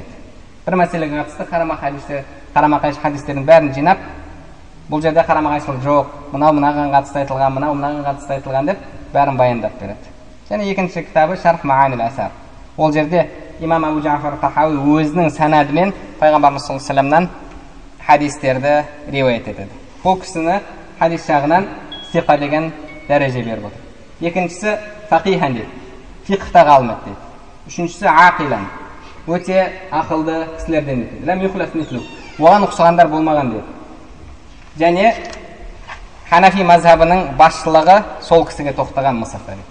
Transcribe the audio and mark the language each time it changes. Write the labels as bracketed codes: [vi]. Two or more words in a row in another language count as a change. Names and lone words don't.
[kk] Бір мәселеге қатысты қарама-қайшы хадистердің бәрін жинап, бұл жерде қарама-қайшылық жоқ, мынау мынаған қатысты айтылған, мынау мынаған қатысты айтылған деп бәрін баяндап береді. Және екінші кітабы Шарх Маанил Асар. Ол жерде имам Абу Джафар Тахауи өзінің санадымен пайғамбарымыз [ar] صلى الله عليه وسلم [kk] хадистерді риуаят етеді. Бұл кісіні хадис жағынан сиқа деген дәреже беріп отыр. Екіншісі фақихан дейді, фиқхта ғалым еді дейді. Үшіншісі ақилан, өте ақылды кісілерден дейді. [ar] لم يخلف مثله, [kk] оған ұқсағандар болмаған дейді. Және Ханафи мазхабының басшылығы сол кісіге тоқтаған Мысырда дейді.